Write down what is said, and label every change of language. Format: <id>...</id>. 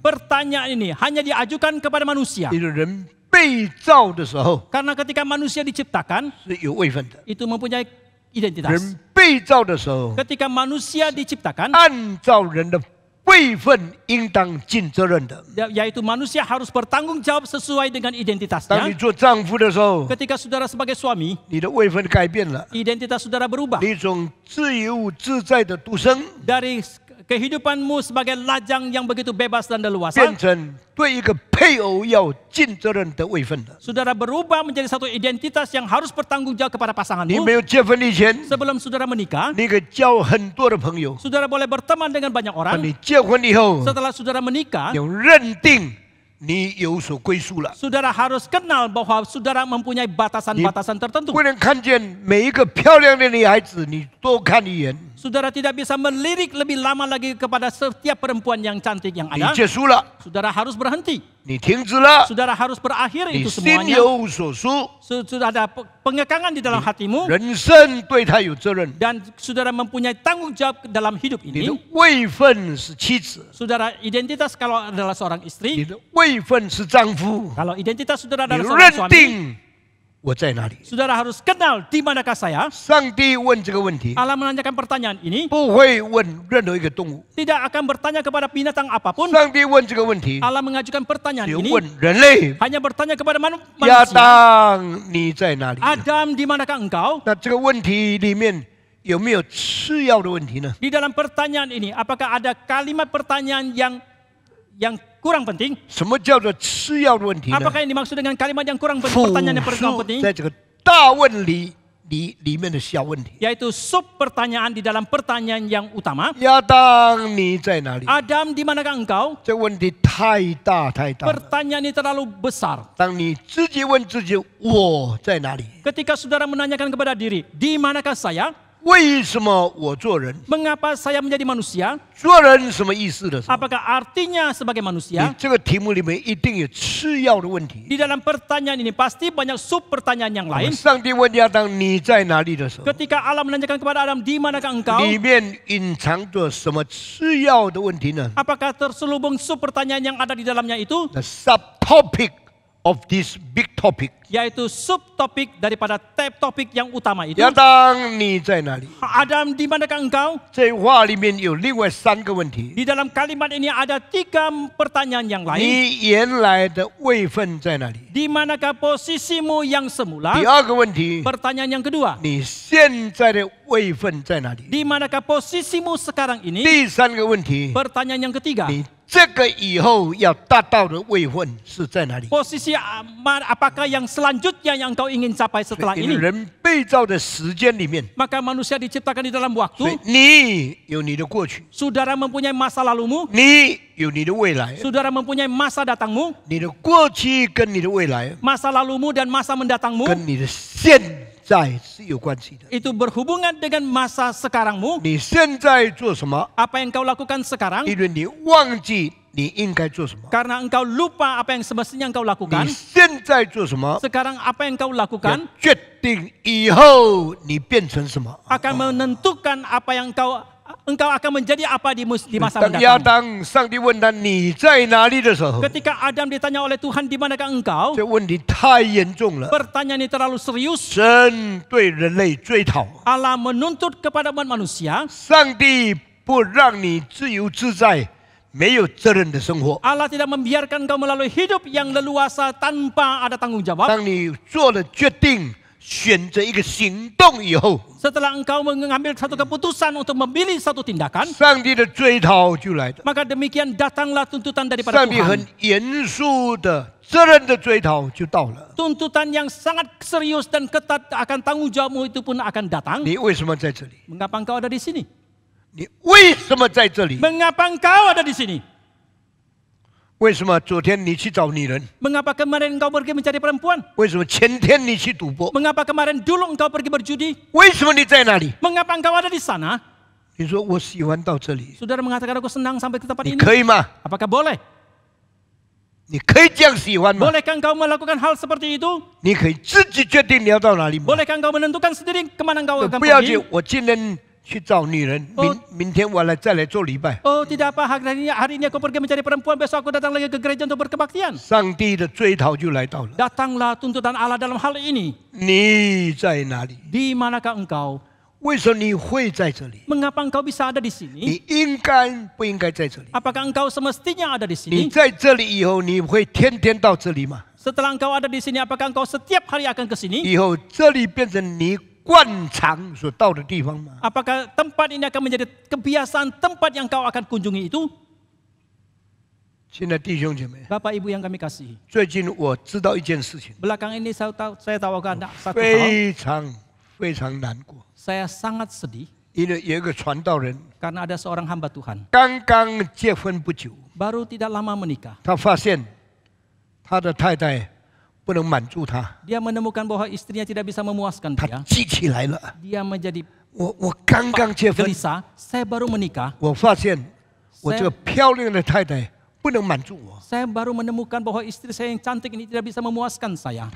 <id>Pertanyaan ini hanya diajukan kepada manusia.</id> <zh>因为人被造的时候</zh> <id>Karena ketika manusia diciptakan,</id> <zh>是有位分的，</zh> <id>itu mempunyai identitas.</id> <zh>人被造的时候，</zh> <id>Ketika manusia diciptakan,</id> <zh>按照人的位分应当尽责任的。</zh> <id>yaitu manusia harus bertanggung jawab sesuai dengan</id> <zh>当你</zh> <id>identitasnya.</id> <zh>做丈夫的时候，</zh> <id>Ketika saudara sebagai suami,</id> <zh>你的位分改变了，</zh> <id>identitas saudara berubah.</id> <zh>你从自由自在的独生，</zh> <id>Dari kehidupanmu sebagai lajang yang begitu bebas dan leluasa,</id> <zh>变成对一个配偶要尽责任的位分了。</zh> <id>saudara berubah menjadi satu identitas yang harus bertanggung jawab kepada</id> <zh>你</zh> <id>pasanganmu.</id> <zh>没有结婚以前，</zh> <id>Sebelum saudara menikah,</id> <zh>你可以交很多的朋友；</zh> <id>saudara boleh berteman dengan banyak</id> <zh>当</zh> <id>orang.</id> <zh>你结婚以后，</zh> <id>Setelah saudara menikah,</id> <zh>有认定你有所归属了。</zh> <id>saudara harus kenal bahwa saudara mempunyai batasan-batasan tertentu.</id> <zh>不能看见每一个漂亮的女孩子，你多看一眼，</zh> <id>Saudara tidak bisa melirik lebih lama lagi kepada setiap perempuan yang cantik yang</id> <zh>你</zh> <id>ada.</id> <zh>结束了，</zh> <id>Saudara harus berhenti.</id> <zh>你停止了，</zh> <id>Saudara harus berakhir</id> <zh>你</zh> <id>itu</id> <zh>心</zh> <id>semuanya.</id> <zh>有所属，</zh> <id>Sudah ada pengekangan di dalam hatimu</id> <zh>人生对他有责任。</zh> <id>dan saudara mempunyai tanggung jawab dalam hidup</id> <zh>你的</zh> <id>ini.</id> <zh>位分是妻子，</zh> <id>Saudara identitas kalau adalah seorang</id> <zh>你</zh> <id>istri,</id> <zh>的位分是丈夫，</zh> <id>kalau identitas saudara</id> <zh>你</zh> <id>adalah seorang</id> <zh>认</zh> <id>suami,</id> <zh>定我在哪里。</zh> <id>saudara harus kenal di manakah saya.</id> <zh>上帝问这个问题，</zh> <id>Allah menanyakan pertanyaan ini,</id> <zh>不会问任何一个动物。</zh> <id>tidak akan bertanya kepada binatang apapun.</id> <zh>上帝问这个问题，</zh> <id>Allah mengajukan pertanyaan</id> <zh>只</zh> <id>ini</id> <zh>问人类。</zh> <id>hanya bertanya kepada</id> <zh>亚</zh> <id>manusia.</id> <zh>当，你在哪里？</zh> <id>Adam, di manakah engkau?</id> <zh>那这个问题里面有没有次要的问题呢？</zh> <id>Di dalam pertanyaan ini, apakah ada kalimat pertanyaan yang kurang penting?</id> <zh>什么叫做次要的问题呢？</zh> <id>Apakah yang dimaksud dengan kalimat yang kurang penting?</id> <zh>复</zh> <id>Pertanyaan yang kurang</id> <zh>数</zh> <id>penting.</id> <zh>在这个大问里里面的小问题。</zh> <id>Yaitu sub pertanyaan di dalam pertanyaan yang utama.</id> <zh>亚当，你在哪里？</zh> <id>Adam, di manakah engkau?</id> <zh>这问题太大太大了。</zh> <id>Pertanyaan ini terlalu besar.</id> <zh>当你自己问自己我在哪里？</zh> <id>Ketika saudara menanyakan kepada diri, di manakah saya?</id> <zh>为什么我做人？</zh> <id>Mengapa saya menjadi manusia?</id> <zh>做人什么意思的时候，</zh> <id>Apakah artinya sebagai</id> <zh>你</zh> <id>manusia?</id> <zh>这个题目里面一定有次要的问题。</zh> <id>Di dalam pertanyaan ini pasti banyak sub pertanyaan yang lain.</id> <zh>上帝问亚当你在哪里的时候，</zh> <id>Ketika Allah menanyakan kepada Adam, di manakah engkau?</id> <zh>里面隐藏着什么次要的问题呢</zh> <id>Apakah terselubung sub pertanyaan yang ada di dalamnya itu?</id> <en>？The subtopic of this big topic。</en> <id>Yaitu subtopik daripada topik yang utama itu.</id> <zh>亚当你在哪里？</zh> <id>Adam, di manakah engkau?</id> <zh>这话里面有另外3个问题。</zh> <id>Di dalam kalimat ini ada 3 pertanyaan yang lain.</id> <zh>你原来的位分在哪里？</zh> <id>Di manakah posisimu yang semula?</id> <zh>第二个问题，</zh> <id>Pertanyaan yang kedua.</id> <zh>你现在的位分在哪里？</zh> <id>Di manakah posisimu sekarang ini?</id> <zh>第3个问题，</zh> <id>Pertanyaan yang ketiga.</id> <zh>你这个以后要达到的位分是在哪里？</zh> <id>Posisi apakah yang selanjutnya yang engkau ingin capai setelah</id> <zh>因为人被造的时间里面，</zh> <id>Maka manusia diciptakan di dalam</id> <zh>所以</zh> <id>waktu.</id> <zh>你有你的过去，</zh> <id>Saudara mempunyai masa lalumu.</id> <zh>你有你的未来，</zh> <id>Saudara mempunyai masa datangmu.</id> <zh>你的过去跟你的未来</zh> <id>Masa lalumu dan masa mendatangmu.</id> <zh>跟你的现在是有关系的。</zh> <id>Itu berhubungan dengan masa sekarangmu.</id> <zh>你现在做什么？</zh> <id>Apa yang kau lakukan sekarang?</id> <zh>因为你忘记你应该做什么。</zh> <id>Karena engkau lupa apa yang semestinya engkau</id> <zh>你</zh> <id>lakukan.</id> <zh>现在做什么？</zh> <id>Sekarang apa yang kau</id> <zh>要</zh> <id>lakukan</id> <zh>决定以后你变成什么。</zh> <id>akan menentukan apa yang engkau akan menjadi apa di masa</id> <zh>当亚</zh> <id>mendatang.</id> <zh>当上帝问他你在哪里的时候，</zh> <id>Ketika Adam ditanya oleh Tuhan, di manakah engkau?</id> <zh>这问题太严重了。</zh> <id>Pertanyaan ini terlalu serius.</id> <zh>神对人类追讨，</zh> <id>Allah menuntut kepada umat manusia.</id> <zh>上帝不让你自由自在、没有责任的生活。</zh> <id>Allah tidak membiarkan kau melalui hidup yang leluasa tanpa ada tanggung jawab.</id> <zh>当你做了决定，选择一个行动以后，</zh> <id>Setelah engkau mengambil satu keputusan untuk memilih satu tindakan,</id> <zh>上帝的追讨就来了。</zh> <id>maka demikian datanglah tuntutan daripada</id> <zh>上帝很</zh> <id>Tuhan.</id> <zh>严肃的责任的追讨就到了。</zh> <id>Tuntutan yang sangat serius dan ketat akan tanggung jawabmu itu pun akan datang.</id> <zh>你为什么在这里？</zh> <id>Mengapa engkau ada di sini?</id> <zh>你为什么在这里？</zh> <id>Mengapa engkau ada di sini?</id> <zh>为什么昨天你去找女人？</zh> <id>Mengapa kemarin engkau pergi mencari perempuan?</id> <zh>为什么前天你去赌博？</zh> <id>Mengapa kemarin dulu engkau pergi berjudi?</id> <zh>为什么你在哪里？</zh> <id>Mengapa engkau ada di sana?</id> <zh>你说我喜欢到这里，</zh> <id>Saudara mengatakan aku senang sampai ke tempat</id> <zh>你</zh> <id>ini.</id> <zh>可以吗？</zh> <id>Apakah boleh?</id> <zh>你可以这样喜欢吗？</zh> <id>Bolehkah engkau melakukan hal seperti itu?</id> <zh>你可以自己决定你要到哪里吗？</zh> <id>Bolehkah engkau menentukan sendiri kemana engkau akan</id> <zh>不要紧</zh> <id>pergi?，</id> <zh>我今天去找女人，明天我再来做礼拜。</zh> <id>Oh tidak apa, hari ini aku pergi mencari perempuan, besok aku datang lagi ke gereja untuk berkebaktian.</id> <zh>上帝的追讨就来到了。</zh> <id>Datanglah tuntutan Allah dalam hal ini.</id> <zh>你在哪里？</zh> <id>Di manakah engkau?</id> <zh>为什么你会在这里？</zh> <id>Mengapa engkau bisa ada di sini?</id> <zh>你应该不应该在这里？</zh> <id>Apakah engkau semestinya ada di</id> <zh>你</zh> <id>sini?</id> <zh>在这里以后，你会天天到这里吗？</zh> <id>Setelah engkau ada di sini, apakah engkau setiap hari akan ke sini?</id> <zh>以后这里变成你惯常所到的地方吗？</zh> <id>Apakah tempat ini akan menjadi kebiasaan tempat yang kau akan kunjungi itu?</id> <zh>亲爱的弟兄姐妹，</zh> <id>Bapak Ibu yang kami kasihi.</id> <zh>最近我知道一件事情，</zh> <id>Belakang ini saya tahu ada satu hal.</id> <zh>非常难过，</zh> <id>Saya sangat sedih</id> <zh>因为有一个传道人</zh> <id>karena ada seorang hamba Tuhan.</id> <zh>刚刚结婚不久，</zh> <id>Baru tidak lama menikah.</id> <zh>他发现他的太太不能满足他，</zh> <id>Dia menemukan bahwa istrinya tidak bisa memuaskan</id> <zh>他</zh> <id>dia.</id> <zh>记起来了。</zh> <id>Dia menjadi</id> <zh>我刚刚结婚，</zh> <id>gelisah. Saya baru menikah.</id> <zh>我发现我这个漂亮的太太不能满足我，</zh> <id>Saya baru menemukan bahwa istri saya yang cantik ini tidak bisa memuaskan saya.</id>